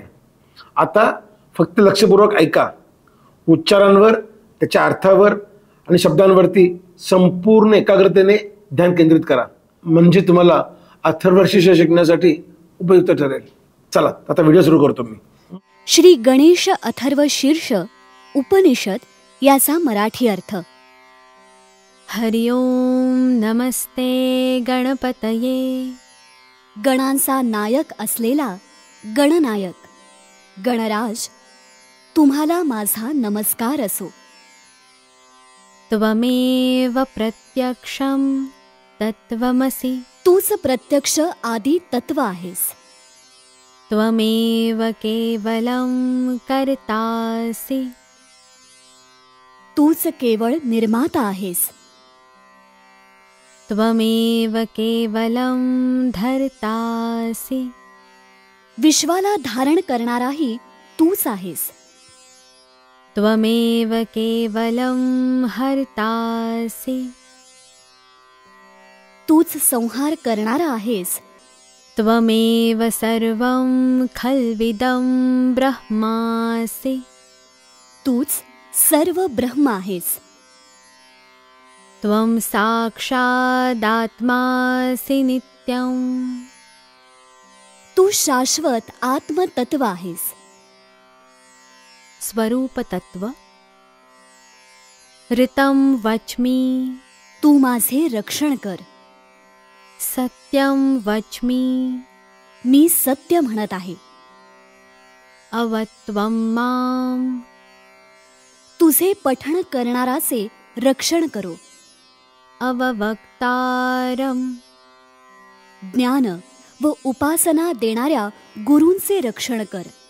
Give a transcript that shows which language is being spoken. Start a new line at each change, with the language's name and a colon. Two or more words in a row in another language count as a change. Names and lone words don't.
Marathi: आता फक्त लक्षपूर्वक ऐका. उच्चारांवर, त्याच्या अर्थावर आणि शब्दांवरती संपूर्ण एकाग्रतेने ध्यान केंद्रित करा, म्हणजे तुम्हाला अथर्वशीर्ष शिकण्यासाठी उपयुक्त ठरेल. चला आता व्हिडिओ सुरू करतो मी. श्री गणेश अथर्वशीर्ष उपनिषद याचा मराठी अर्थ.
Sanskrit: हरि ओम नमस्ते गणपतये.
Marathi: गणांचा नायक असलेला गणनायक गणराज, तुम्हाला माझा नमस्कार असो.
Sanskrit: त्वमेव प्रत्यक्षं तत्त्वमसि.
Marathi: तूच प्रत्यक्ष आदी तत्व आहेस.
Sanskrit: त्वमेव केवलं कर्तासि.
Marathi: तूच केवळ निर्माता आहेस.
Sanskrit: त्वमेव केवलं धर्तासि
Marathi: विश्वाला धारण करणाराही तूच आहेस.
Sanskrit: त्वमेव केवलं हर्तासि
Marathi: तूच संहार करणारा आहेस.
Sanskrit: त्वमेव सर्वं खल्विदं ब्रह्मासि
Marathi: तूच सर्व ब्रह्म आहेस.
Sanskrit: त्वं साक्षादात्मासि नित्यं
Marathi: तू शाश्वत आत्मतत्व आहेस.
Sanskrit: स्वरूपतत्व. ऋतं वच्मि
Marathi: तू माझे रक्षण कर.
Sanskrit: सत्यं वच्मि
Marathi: मी सत्य म्हणत आहे.
Sanskrit: अवत्वं मां
Marathi: तुझे पठण करणाराचे रक्षण करो.
Sanskrit: अववक्तारं
Marathi: ज्ञान व उपासना देणाऱ्या गुरूंचे रक्षण कर.